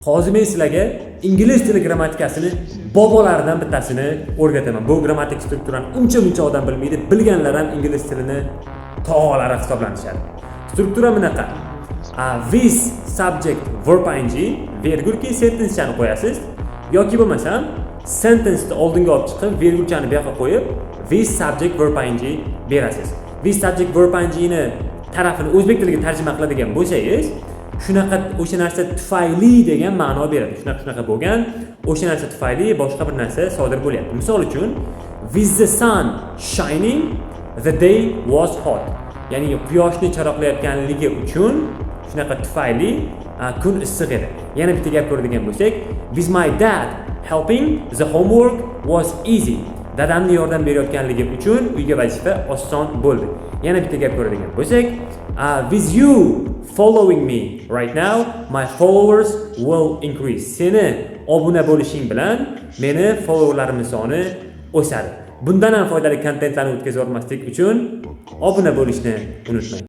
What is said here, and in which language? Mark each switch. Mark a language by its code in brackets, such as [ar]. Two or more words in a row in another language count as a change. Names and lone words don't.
[uz] Hozir men sizlarga ingliz tili grammatikasini bobolaridan bittasini o'rgataman. Bu grammatik strukturani uncha odam bilmaydi. Bilganlar ham ingliz tilini tog'alari hisoblanishadi. Struktura bunaqa. [en] This subject verb ing [uz] vergulki sentence'ni qo'yasiz yoki bo'lmasam sentence'ni oldinga olib chiqib vergulchani bu yoqqa qo'yib [en] this subject verb ing [uz] berasiz. [en] This subject verb ingni [uz] tarafini o'zbek tiliga tarjima qiladigan bo'lsangiz, shunaqa o'sha narsa tufayli degan ma'no beradi. Shunaqa bo'lgan, o'sha narsa tufayli boshqa bir narsa sodir bo'lyapti. Misol uchun, [en] with the sun shining, the day was hot. [uz] Ya'ni quyoshni charaqlayotganligi uchun shunaqa tufayli kun issiq edi. Yana bitta gap ko'radigan bo'lsak, [en] with my dad helping, the homework was easy. [uz] Dadamni yordam berayotganligi uchun uyga vazifa oson bo'ldi. Yana bitta gap ko'radigan bo'lsak, [en] with you following me right now, my followers will increase. [uz] Seni obuna bo'lishing bilan meni followerlarimning soni o'sadi. Bundan ham foydali kontentlarni o'tkazib olmaslik uchun obuna bo'lishni unutmang.